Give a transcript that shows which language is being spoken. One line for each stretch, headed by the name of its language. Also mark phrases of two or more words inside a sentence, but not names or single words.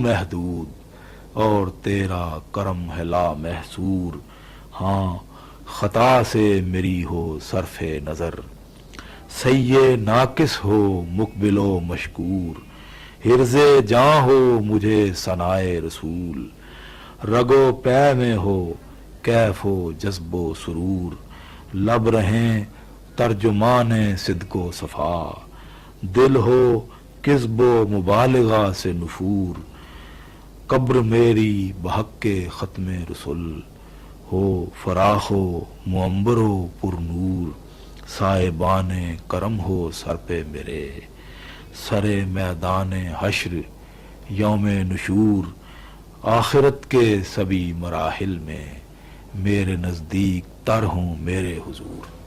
Urdu: محدود اور تیرا کرم ہے لا محصور، ہاں خطا سے میری ہو صرف نظر، سیے ناقص ہو مقبل و مشکور، حرز جاں ہو مجھے ثنائے رسول، رگ و پے میں ہو کیف و جذب و سرور، لب رہیں ترجمان صدق و صفا، دل ہو کذب و مبالغہ سے نفور، قبر میری بحق کے ختم رسل، ہو فراخ و معمر و پر نور، صاحبان کرم ہو سر پہ میرے، سر میدان حشر یوم نشور، آخرت کے سبھی مراحل میں میرے نزدیک تر ہوں میرے حضور۔